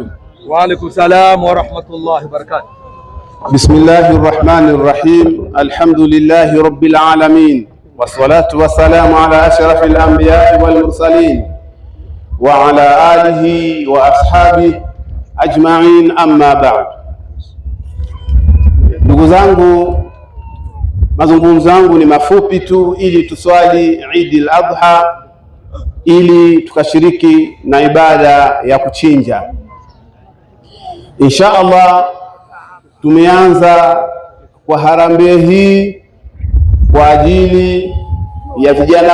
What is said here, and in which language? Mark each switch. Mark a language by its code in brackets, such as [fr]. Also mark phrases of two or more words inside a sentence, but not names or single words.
[ar] وعليكم السلام ورحمة الله وبركاته. بسم الله الرحمن الرحيم. الحمد لله رب العالمين. والصلاة والسلام على أشرف الأنبياء والمرسلين وعلى آله وأصحابه أجمعين، أما بعد. [sw] Ndugu zangu, mazungumzo yangu ni mafupi tu ili tuswali Eid al-Adha, ili tukashiriki na ibada ya kuchinja. [ar] إن شاء الله [sw] tumeanza kwa harambee hii kwa ajili ya vijana